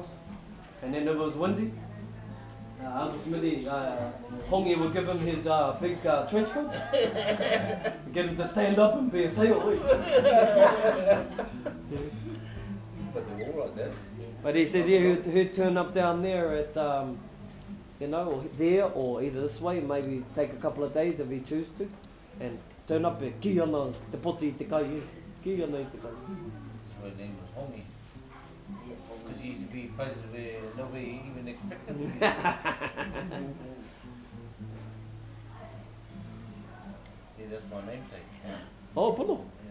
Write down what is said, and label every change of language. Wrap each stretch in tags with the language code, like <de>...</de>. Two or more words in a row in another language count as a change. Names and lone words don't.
<en>And then if it was windy, Uncle Smithy, Hongi would give him his big trench coat, get him to stand up and be a sail. But he said, yeah, he'd turn up down there at, there or either this way, maybe take a couple of days if he choose to, and turn up at</en> <mi>ki ana te poti te kai, ki ana te kai.</mi> <en>His name was Hongi. Because he used to be places where nobody even expected him. Yeah, that's my namesake. Oh, pono. Yeah.</en>